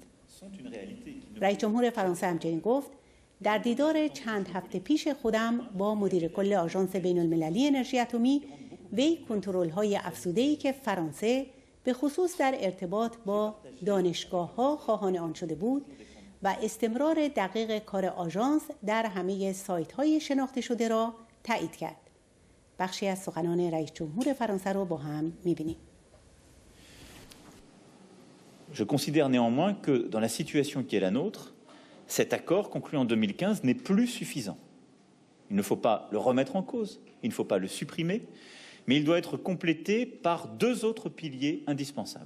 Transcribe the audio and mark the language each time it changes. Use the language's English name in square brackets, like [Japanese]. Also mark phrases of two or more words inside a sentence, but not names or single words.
[Persian] رئیس جمهور فرانسه همچنین گفت در دیدار چند هفته پیش خودم با مدیر کل آژانس بین المللی انرژی اتمی وی کنترل‌های افزوده‌ای که فرانسه به خصوص در ارتباط با دانشگاه‌ها خواهان آن شده بود و استمرار دقیق کار آژانس در همه سایت‌های شناخته شده را تایید کرد. بخشی از سخنان رئیس جمهور فرانسه را با هم می‌بینیم. [French] Je considère néanmoins que dans la situation qui est la nôtre, cet accord conclu en 2015 n'est plus suffisant. Il ne faut pas le remettre en cause, il ne faut pas le supprimer, mais il doit être complété par deux autres piliers indispensables.